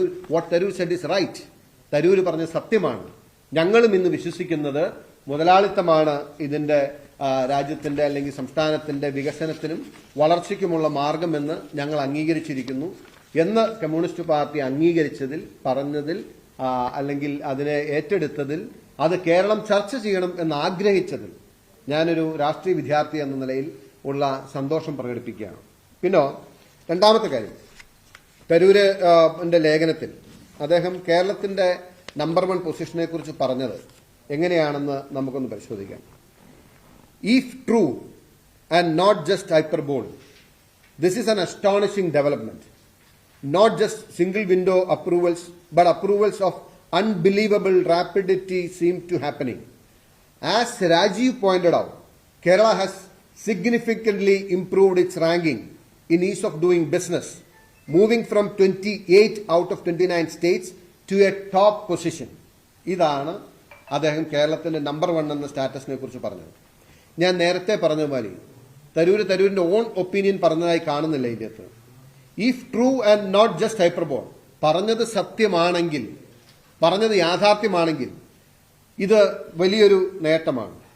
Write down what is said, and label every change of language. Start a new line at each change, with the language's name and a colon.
English: What Tharoor said is right.
Malayalam: Tharoor പറഞ്ഞ സത്യമാണ്. ഞങ്ങളും ഇന്ന് വിശ്വസിക്കുന്നത് മുതലാളിത്തമാണ് ഇതിന്റെ രാജ്യത്തിന്റെ അല്ലെങ്കിൽ സംസ്ഥാനത്തിന്റെ വികസനത്തിനും വളർച്ചയ്ക്കുമുള്ള മാർഗമെന്ന് ഞങ്ങൾ അംഗീകരിച്ചിരിക്കുന്നു എന്ന് കമ്മ്യൂണിസ്റ്റ് പാർട്ടി അംഗീകരിച്ചതിൽ, പറഞ്ഞതിൽ, അല്ലെങ്കിൽ അതിനെ ഏറ്റെടുത്തതിൽ, അത് കേരളം ചർച്ച ചെയ്യണം എന്ന് ആഗ്രഹിച്ചതിൽ ഞാനൊരു രാഷ്ട്രീയ വിദ്യാർത്ഥി എന്ന നിലയിൽ ഉള്ള സന്തോഷം പ്രകടിപ്പിക്കുകയാണ്. പിന്നെ രണ്ടാമത്തെ കാര്യം, തരൂരിന്റെ ലേഖനത്തിൽ അദ്ദേഹം കേരളത്തിന്റെ നമ്പർ 1 പൊസിഷനെ കുറിച്ച് പറഞ്ഞത് എങ്ങനെയാണെന്ന് നമുക്കൊന്ന് പരിശോധിക്കാം.
English: If true and not just hyperbole, this is an astonishing development. Not just single window approvals, but approvals of unbelievable rapidity seem to happening. As Rajiv pointed out, Kerala has significantly improved its ranking in ease of doing business, moving from 28 out of 29 states to a top position.
Malayalam: ഇതാണ് അദ്ദേഹം കേരളത്തിന്റെ number 1 എന്ന സ്റ്റാറ്റസിനെ കുറിച്ച് പറഞ്ഞത്. ഞാൻ നേരത്തെ പറഞ്ഞ പോലെ തരൂരിന്റെ ഓൺ ഒപ്പീനിയൻ പറഞ്ഞതായി കാണുന്നില്ല ഇതിനകത്ത്.
English: if true and not just hyperbole,
Malayalam: പറഞ്ഞത് സത്യമാണെങ്കിൽ, പറഞ്ഞത് യാഥാർത്ഥ്യമാണെങ്കിൽ ഇത് വലിയൊരു നേട്ടമാണ്.